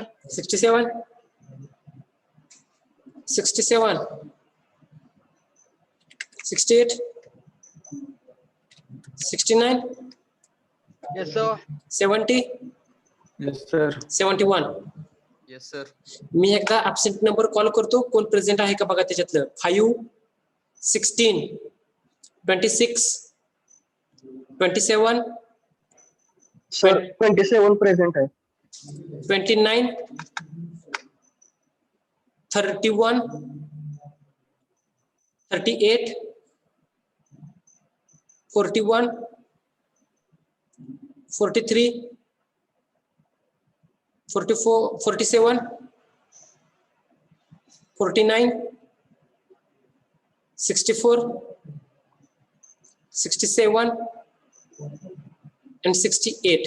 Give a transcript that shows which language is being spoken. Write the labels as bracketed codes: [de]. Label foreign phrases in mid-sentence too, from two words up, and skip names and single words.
[en] 67. 67. 68. 69. Yes, sir. 70, Yes, sir. 71. Yes, sir. [mr] मी एकदा [en] absent number call [mr] करतो, कोण प्रेझेंट आहे का बघा त्याच्यातलं. [en] 5, 16, 26, 27, [hi] Sir, 27 present है. [en] 29, 31, 38, 41, 43, 44, 47, 49, 64, 67, and 68.